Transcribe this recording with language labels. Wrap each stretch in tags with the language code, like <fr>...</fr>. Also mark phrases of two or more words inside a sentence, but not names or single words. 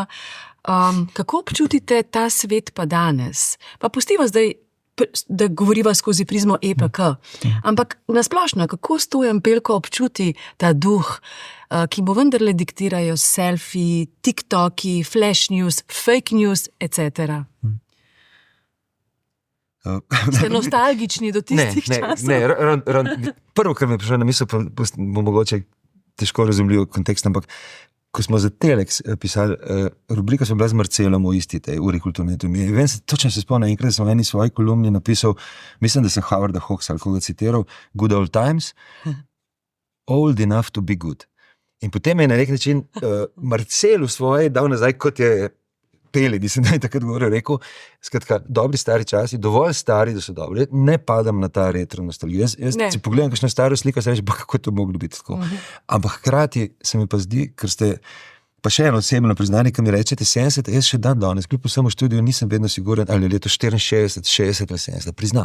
<sl>Kako občutite ta svet pa danes? Pa pustiva zdaj, da govoriva skozi prizmo EPK, ampak nasplošno, kako Stojan Pelko občuti ta duh, ki mu vendarle diktirajo selfie, TikToki,</sl> <en>flash news, fake news, etc.</en> <sl>Ste nostalgični do tistih časov? Prvo, kar mi je prišlo na misel, bo mogoče težko razumljiv kontekst, ampak ko smo za Telex pisali, rubrika smo bila z Marcelom v isti tej uri kulturne anatomije. Vem se, točno se spomnim, enkrat sem v eni svoji kolumni napisal, mislim, da sem Howarda Hawksa ali koga citiral,</sl> <en>Good Old Times, old enough to be good.</en> <sl>In potem je na nek način Marcel v svoje dal nazaj, kot je Peli, da sem takrat govoril, rekel, skratka, dobri stari časi, dovolj stari, da so dobri, ne padam na ta retro nostalgijo. Jaz si pogledam kakšno staro sliko, se reči, kako je to moglo biti tako. Ampak hkrati se mi pa zdi, ker ste pa še eno osebno priznanje, ki mi rečete 70, jaz še danes, kljub vsemu študiju, nisem vedno siguren, ali je leto 64, 60 ali 70, priznam.</sl>